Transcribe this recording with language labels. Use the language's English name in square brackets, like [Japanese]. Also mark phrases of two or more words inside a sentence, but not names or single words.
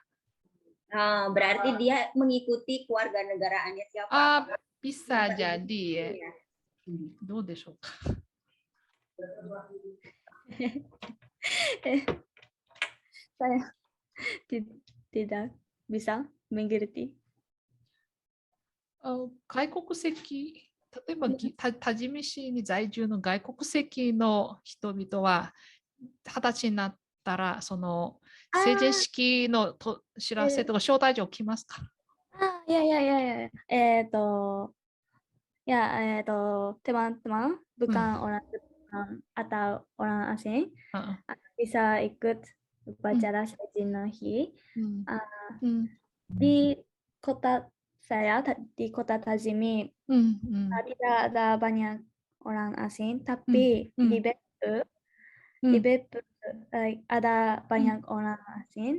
[Indonesian] Berarti dia mengikuti keluarga negaraannya siapa? Bisa jadi ya. [Japanese] どうでしょうか. [Indonesian] Saya tidak bisa mengerti. [Japanese] 外国籍、例えば多治見市に在住の外国籍の人々は20歳になったらその成人式の知らせとか招待状来ますか？ [Indonesian] Teman-teman bukan orang Jepang atau orang asing bisa ikut upacara Seiji no Hi. Di kota saya, di kota Tajimi, tidak ada banyak orang asing, tapi di Beppu ada banyak orang asing.